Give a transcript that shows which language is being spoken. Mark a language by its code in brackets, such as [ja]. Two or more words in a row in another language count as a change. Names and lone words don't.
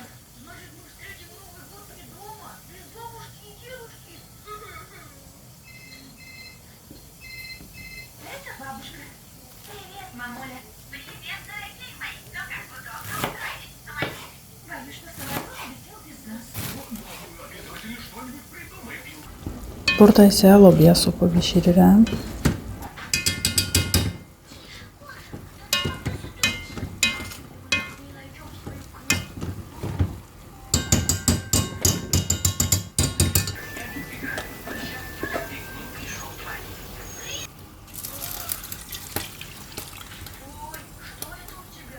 [ru] Значит, мы встретим Новый год не дома, без бабушки и дедушки. Это бабушка. Привет, мамуля. Привет, дорогие мои. Ну как, удобно устроились в самолете? Боюсь, что самолет улетел без нас. Обязательно что-нибудь придумаем. [az] Burada isə lobya supu bişirirəm. [ru] Не найдем свою книгу. Ой, что это у тебя?